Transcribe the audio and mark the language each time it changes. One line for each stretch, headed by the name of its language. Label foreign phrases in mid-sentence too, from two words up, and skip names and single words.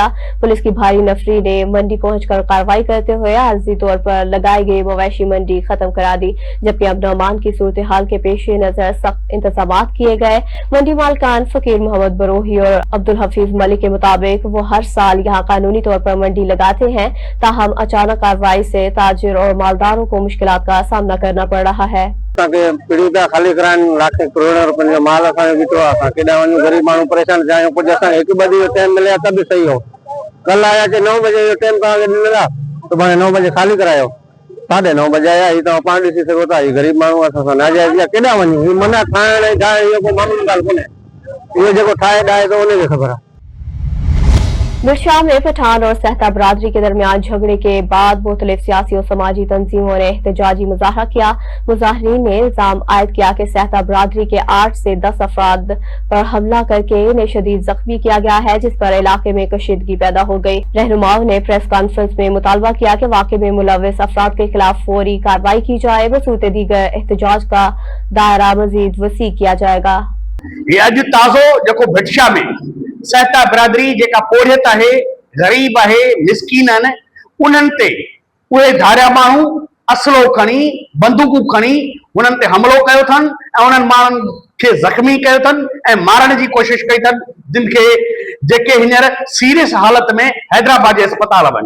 Urdu: پولیس کی بھاری نفری نے منڈی پہنچ کر کارروائی کرتے ہوئے عارضی طور پر لگائی گئی مویشی منڈی ختم کرا دی، جبکہ اب نومان کی صورت حال کے پیش نظر سخت انتظام کیے گئے. منڈی مالکان فقیر محمد بروہی اور عبدالحفیظ ملک کے مطابق وہ ہر سال یہاں قانونی طور پر منڈی لگاتے ہیں، تاہم اچانک کارروائی سے تاجر اور مالداروں کو مشکلات کا سامنا کرنا پڑ رہا ہے.
Sindhi: पीढ़ी पिया खाली कराइण लाखे करोड़ रुपये जो माल असांजो बीठो आहे, असां केॾांहुं वञूं, गरीब माण्हू परेशान थिया आहियूं। कुझु असांखे 1 बजे जो टाइम मिले त बि सही हो। कल आया कि 9 बजे जो टाइम तव्हांखे ॾिनल आहे, सुभाणे 9 बजे खाली करायो, 9:30 बजे आया। हीअ तव्हां पाण ॾिसी सघो था, हीअ गरीब माण्हू असां नाजाइज़ केॾां वञूं। हीअ माना खाइण ठाहिण इहो को मामूली ॻाल्हि कोन्हे, इहो जेको ठाहे ॾाहे थो उनखे ख़बर आहे।
Urdu: میرشا میں پٹھان اور سہتا برادری کے درمیان جھگڑے کے بعد مختلف سیاسی اور سماجی تنظیموں نے احتجاجی مظاہرہ کیا. مظاہرین نے الزام عائد کیا کہ سہتا برادری کے 8 سے 10 افراد پر حملہ کرکے انہیں شدید زخمی کیا گیا ہے، جس پر علاقے میں کشیدگی پیدا ہو گئی. رہنماؤں نے
English: press conference
Urdu: میں مطالبہ کیا کہ واقعے میں ملوث افراد کے خلاف فوری کارروائی کی جائے. بصورت دیگر احتجاج کا دائرہ مزید وسیع کیا جائے گا.
Sindhi: ये अज ताज़ो जेको भटशा में सहता बरादरी जेका पोड़ियत है, गरीब है, मिसकीन आहिनि, उन्हनि ते उहे धारिया माण्हू असलो खणी बंदूकूं खणी उन्हनि ते हमलो कयो अथनि ऐं उन्हनि माण्हुनि खे ज़ख़्मी कयो अथनि ऐं मारण जी कोशिश कई अथनि, जिन खे जेके हींअर सीरियस हालत में हैदराबाद जे अस्पताल वञनि।